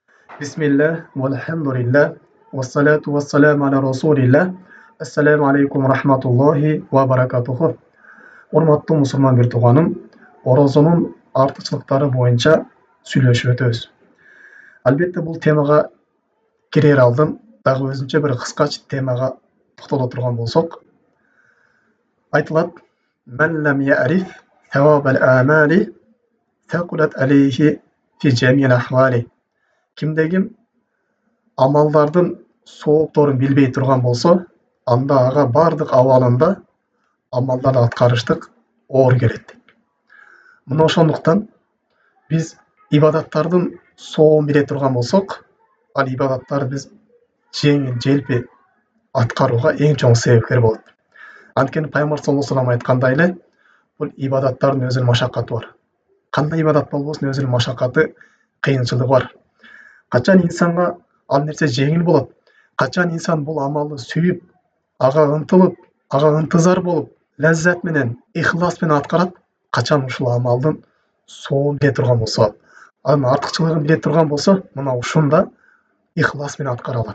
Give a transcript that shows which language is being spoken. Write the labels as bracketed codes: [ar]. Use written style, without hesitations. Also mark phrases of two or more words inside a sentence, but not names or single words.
[ar] بسم الله والحمد لله والصلاة والسلام على رسول الله. السلام عليكم رحمة الله وبركاته. [ky] Урматтуу мусулман бир тууганым, орозонун артыкчылыктары боюнча сүйлөшүп өтөбүз. Албетте бул темага кирер алдын дагы өзүнчө бир кыскача темага токтоло турган болсок, айтылат: [ar] "من لم يعرف ثواب الأعمال ثقلت عليه في جميع الأحوال." [ky] Кимде-ким амалдардын соопторун билбей турган болсо, анда ага бардык абалында амалдарды аткарыштык оор келет. Мына ошондуктан биз ибадаттардын сообун биле турган болсок, ал ибадаттарды биз жеңил желпи аткарууга эң чоң себепкер болот. Анткени Пайгамбар [ar] صلى الله عليه وسلم [ky] айткандай эле, бул ибадаттардын өзүнүн машаккаты бар. Кандай ибадат болбосун, өзүнүн машаккаты, кыйынчылыгы бар. Качан инсанга ал нерсе жеңил болот, качан инсан бул амалды сүйүп, ага ынтылып, ага ынтызар болуп, лаззат менен, ихлас менен аткарат, качан ушул амалдын сообун биле турган болсо, анын артыкчылыгын биле турган болсо, мына ушунда ихлас менен аткара алат.